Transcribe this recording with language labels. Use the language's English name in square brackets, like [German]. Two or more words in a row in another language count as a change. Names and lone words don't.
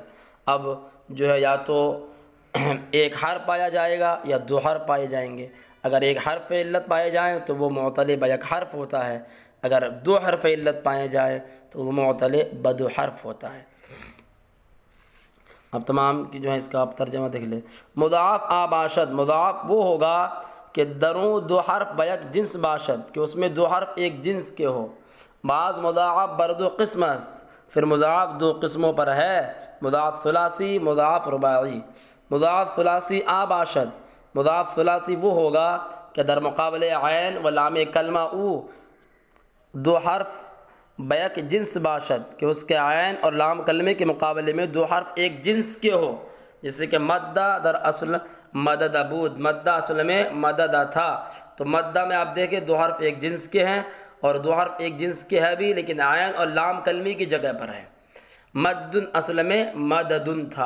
[Urdu] اب جو ہے یا تو ایک حرف پایا جائے گا یا دو حرف پائے جائیں گے، اگر ایک حرف علت پائے جائیں تو وہ معطل بیک حرف ہوتا ہے، اگر دو حرف علت پائے جائیں تو وہ معطل بدو حرف ہوتا ہے۔ اب تمام کی جو ہے اس کا آپ ترجمہ دیکھ لیں۔ [Persian] مضاف آباشد، [Urdu] مضاف وہ ہوگا کہ [Persian] دروں دو حرف بیک جنس باشد، [Urdu] کہ اس میں دو حرف ایک جنس کے ہو۔ [Persian] بعض مضاعف بر دو قسم است، [Urdu] پھر مضاعف دو قسموں پر ہے، مضاعف ثلاثی، مضاعف رباعی۔ [Persian] مضاعف ثلاثی آباشد، [Urdu] مضاعف ثلاثی وہ ہوگا کہ [Persian] در مقابل عین و لام کلمہ او دو حرف بیک جنس باشد، [Urdu] کہ اس کے عین اور لام کلمے کے مقابلے میں دو حرف ایک جنس کے ہو، جیسے کہ [Persian] مدہ در اصل مدد بود، [Urdu] مدہ اصل میں مدد تھا، تو مدہ میں آپ دیکھیں دو حرف ایک جنس کے ہیں، اور دو حرف ایک جنس کے ہے بھی لیکن عین اور لام کلمی کی جگہ پر ہے، مدن اصل میں مددن تھا۔